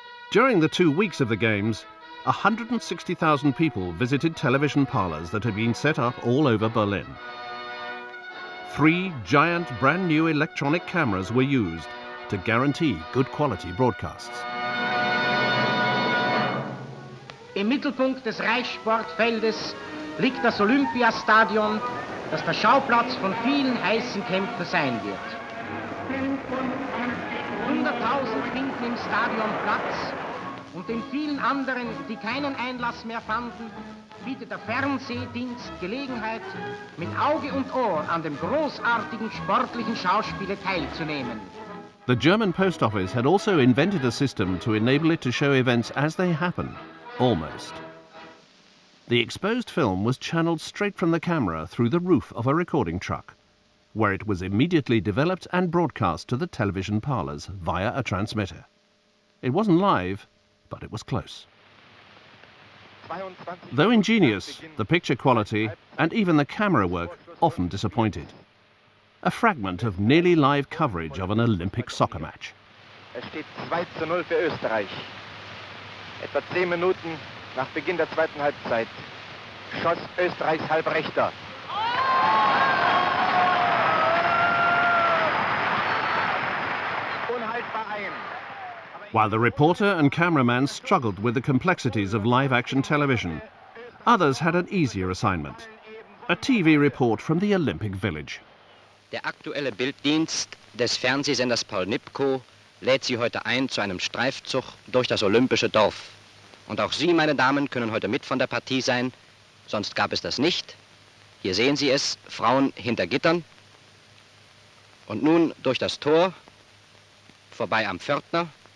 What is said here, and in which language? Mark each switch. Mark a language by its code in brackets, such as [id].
[en] During the 2 weeks of the Games, 160,000 people visited television parlours that had been set up all over Berlin. 3 giant brand new electronic cameras were used to guarantee good quality broadcasts. [de] Im Mittelpunkt des Reichssportfeldes liegt das Olympiastadion, das der Schauplatz von vielen heißen Kämpfen sein wird. 100.000 finden im Stadion Platz, und den vielen anderen, die keinen Einlass mehr fanden, bietet der Fernsehdienst Gelegenheit, mit Auge und Ohr an dem großartigen sportlichen Schauspiele teilzunehmen. [en] The German Post Office had also invented a system to enable it to show events as they happened, almost. The exposed film was channeled straight from the camera through the roof of a recording truck, where it was immediately developed and broadcast to the television parlours via a transmitter. It wasn't live, but it was close. Though ingenious, the picture quality and even the camera work often disappointed. A fragment of nearly live coverage of an Olympic soccer match. [de] Es steht 2:0 für Österreich. Etwa 10 Minuten nach Beginn der zweiten Halbzeit schoss Österreichs Halbrechter. Unhaltbar ein. [en] While the reporter and cameraman struggled with the complexities of live-action television, others had an easier assignment. A TV report from the Olympic Village. [de] Der aktuelle Bilddienst des Fernsehsenders Paul Nipkow lädt Sie heute ein zu einem Streifzug durch das Olympische Dorf. Und auch Sie, meine Damen, können heute mit von der Partie sein, sonst gab es das nicht. Hier sehen Sie es, Frauen hinter Gittern. Und nun durch das Tor, vorbei am Pförtner.